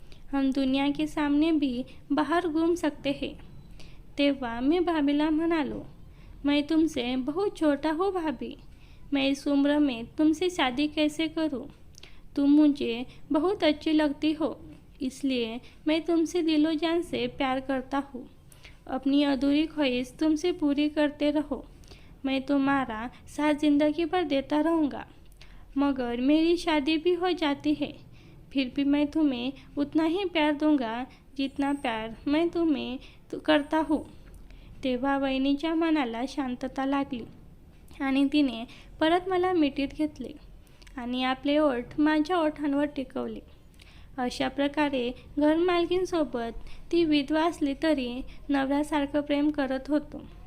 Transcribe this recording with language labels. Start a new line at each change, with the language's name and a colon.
Hindi: हम दुनिया के सामने भी बाहर घूम सकते हैं.
Marathi: तेव्हा मी भाभीला म्हणालो,
Hindi: मैं तुमसे बहुत छोटा हूँ भाभी. मैं इस उम्र में तुमसे शादी कैसे करूँ? तुम मुझे बहुत अच्छी लगती हो, इसलिए मैं तुमसे दिलो जान से प्यार करता हूँ. अपनी अधूरी ख्वाहिश तुमसे पूरी करते रहो. मैं तुम्हारा साथ जिंदगी भर देता रहूँगा. मगर मेरी शादी भी हो जाती है, फिर भी मैं तुम्हें उतना ही प्यार दूंगा जितना प्यार मैं तुम्हें करता हूँ.
Marathi: तेव्हा वहिनीच्या मनाला शांतता लागली आणि तिने परत मला मिठीत घेतले आणि आपले ओठ माझ्या ओठांवर टिकवले. अशा प्रकारे घरमालकींसोबत ती विधवा असली तरी नवऱ्यासारखं प्रेम करत होतो.